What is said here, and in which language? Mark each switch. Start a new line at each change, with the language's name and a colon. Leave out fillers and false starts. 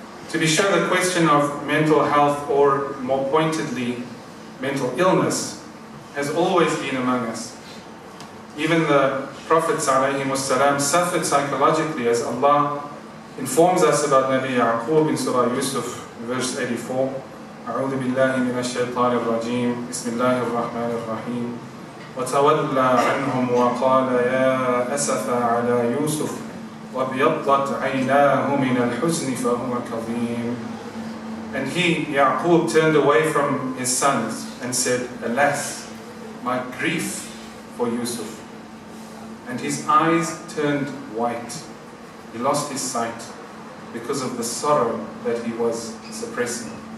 English: To be sure, the question of mental health, or more pointedly, mental illness, has always been among us. Even the Prophet ﷺ suffered psychologically, as Allah informs us about Nabi Yaqub in Surah Yusuf, verse 84.
Arabic: أعوذ بالله من الشيطان الرجيم بسم الله الرحمن الرحيم وتولى عنهم وقال يا أسف على يوسف وابيضت عيناه من الحزن فهو كظيم.
English: And he, Yaqub, turned away from his sons and said, alas, my grief for Yusuf. And his eyes turned white. He lost his sight because of the sorrow that he was suppressing.